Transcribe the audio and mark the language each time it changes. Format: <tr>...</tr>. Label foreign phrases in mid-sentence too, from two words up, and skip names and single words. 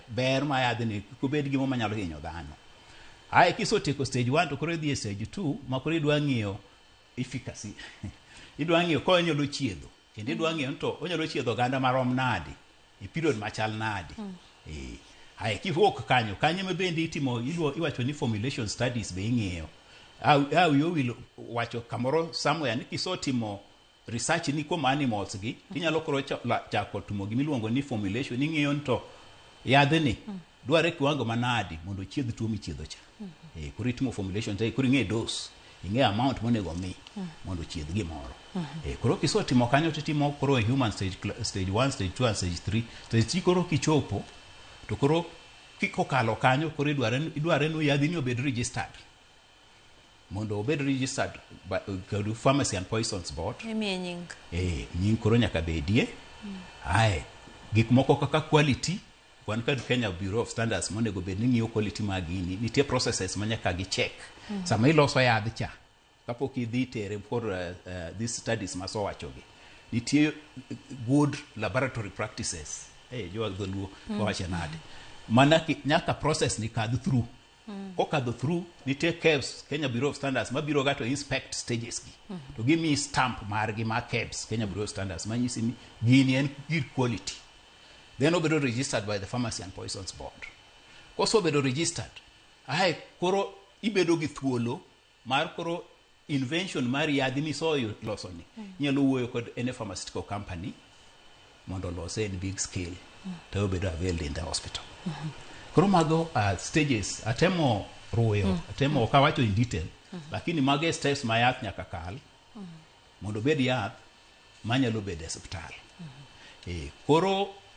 <luo>Ber ma yadhni kubed gimo manyalo hinyo dhano. Ai kisotieko stage 1 to koro idhi e stage 2 ma koro idwa ng'iyo efficacy. Idwa ng'iyo ko onyalo chiedho. Kendo idwa ng'iyo to onyalo chiedho ganda marom nadi. E period machal nadi. Ai kiwuok kanyo me bende itimo iwacho ni</luo> <en>formulation studies</en> <luo>be ing'iyo.</luo> <en>You will</en> <luo>wacho kamoro somewhere ni kisotimo research ni kuom animals gi inyalo koro chako timo gimiluongo ni formulation ing'iyo to yadhni dware kiwango manadi mondo chiedh tuo michiedho cha. Koro itimo formulation to koro ing'e dose, ing'e amount monego mi mondo chiedh gimoro. Koro kisotimo kanyo titimo koro</luo> <en>human stage 1, stage 2 and stage 3.</en> <luo>Stage 3 koro kichopo to koro kikokalo kanyo koro idware no yadhni obed registered. Mondo obed</luo> <en>registered by the Pharmacy and Poisons Board.</en> <luo>Nying koro nyaka bedie. Ai gik moko kaka quality, wan kad Kenya Bureau of Standards monego bed ni ng'iyo quality magini. Nitie processes manyaka gi check. Sama iloso yadh cha kapok idhi tere</luo> <en>for these studies</en> <luo>maso wachogi.</luo> <en>Nitie good laboratory practices.</en> <luo>Jowa dholuo wacho nade. Mana nyaka process ni kadh through. Kokadho through nitie KEBS, Kenya Bureau of Standards mabiro ga</luo> <en>to inspect stages</en> <luo>gi.</luo> <en>To give me stamp</en> <luo>margi ma KEBS, Kenya Bureau of Standards manyisi ni gini en good quality.</luo> <en>Then obedo registered by the Pharmacy and Poisons Board.</en> <luo>Koso obedo registered. Ai koro ibedo gi thuolo mar koro invention mar yadhi misoyo loso ni. Nyalo wuoyo kod</luo> <en>any pharmaceutical company</en> <luo>mondo lose</luo> <en>in big scale.</en> <luo>To obedo</luo> <en>available in the hospital.</en> <luo>Koro mago stages atemo ruyo, atemo okawacho</luo> <en>in detail,</en> <luo>lakini mago steps ma yath nyaka kal mondo bed yath manyalo bed e hospital. Koro</luo>